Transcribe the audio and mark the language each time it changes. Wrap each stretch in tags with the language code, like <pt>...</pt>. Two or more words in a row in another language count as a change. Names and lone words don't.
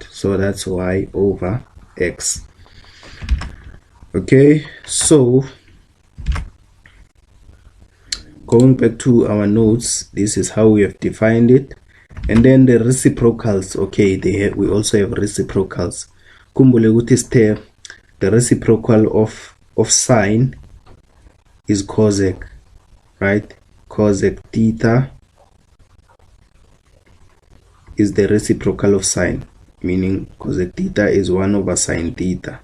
<en>So that's y over x. Okay, so going back to our notes, this is how we have defined it. And then the reciprocals, okay, we also have reciprocals.</en> <nd>Kumbule ukuthi</nd> <en>the reciprocal of sine is cosec, right? Cosec theta is the reciprocal of sine, meaning cosec theta is 1 over sine theta.</en>